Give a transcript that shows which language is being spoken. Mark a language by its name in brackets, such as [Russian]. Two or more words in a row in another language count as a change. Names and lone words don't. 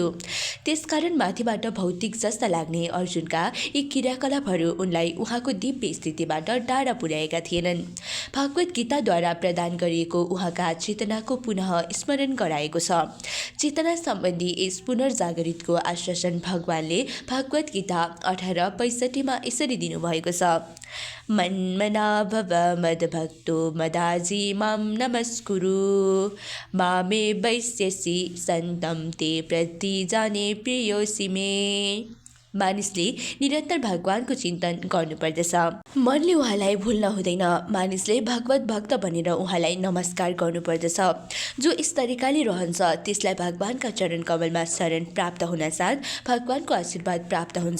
[Nepali] त्यसकारण माथिबाट भौतिक जस्ता लाग्ने अर्जुनका यी क्रियाकलापहरू उनलाई उहाँको दिव्य स्थितिबाट टाढा पुर्याएका थिएनन्। भगवत गीताद्वारा प्रदान गरिएको उहाँका चेतनाको पुनः स्मरण गराएको छ। चेतना सम्बन्धी यस पुनर्जागृतिको आश्वासन भगवानले भगवत गीता 18:65 यसरी दिनुभएको छ। [Sanskrit] मन्मना भव मद्भक्तो मदाजी मां नमस्कुरु मामे वैश्यसि सन्तं ते प्रतिजाने प्रियोसि मे। [Nepali] मानिसले निरन्तर भगवानको चिन्तन गर्नुपर्दछ। मनले उहाँलाई भुल्न हुँदैन। मानिसले भगवत भक्त बनेर उहाँलाई नमस्कार गर्नुपर्दछ। जो यस तरिकाले रहन्छ त्यसलाई भगवानका चरण कमलमा शरण प्राप्त हुनसाथ भगवानको आशीर्वाद प्राप्त हुन्छ।